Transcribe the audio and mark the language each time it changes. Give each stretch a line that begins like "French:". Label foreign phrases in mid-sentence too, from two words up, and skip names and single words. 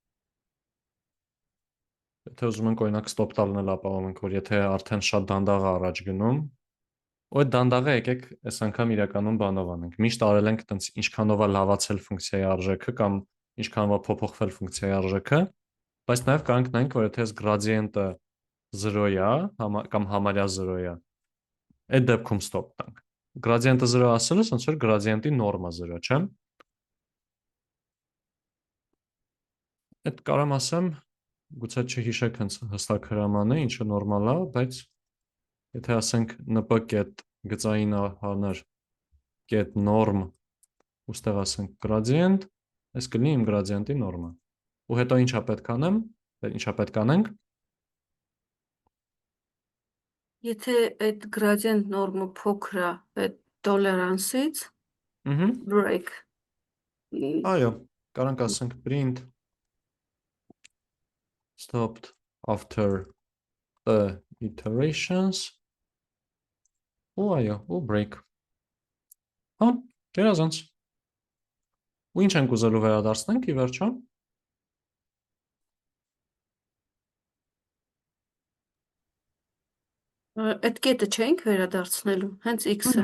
Armenian: Եթե ուզում ենք օրինակ ստոպ տալն էլ ապահովում ենք որ եթե արդեն շատ դանդաղ է առաջ գնում Ու այդ դանդաղը եկեք այս անգամ իրականում բանով անենք։ Միշտ արել ենք տենց ինչքանով է լավացել ֆունկցիայի արժեքը կամ ինչքանով է փոփոխվել ֆունկցիայի արժեքը, բայց նաև կարող ենք նայենք, որ եթե այս գրադիենտը 0 է կամ համարյա 0 է, այդ դեպքում ստոպ տանք։ Գրադիենտը 0 ասելս ոնց որ գրադիենտի նորմա 0, չէ՞։ Այդ կարամ ասեմ, գուցե չհիշեք հենց հստակ հրամանը, ինչը նորմալ է, բայց եթե ասենք np get գծային հանր get norm ուստեղ ասենք gradient, այս կլինի իմ գրադիենտի նորմը։ Ու հետո ինչա պետք անեմ, ինչա պետք անենք։ Եթե այդ gradient նորմը փոքր է այդ tolerance-ից, break Այո, կարանք ասենք
English: print stopped after the iterations
Armenian: ու այո, ու break։ Հա, գերազանց։ Ու ինչ ենք ուզելու վերադարձնենք ի վերջո։ Այդ կետը չենք վերադարձնելու, հենց x-ը։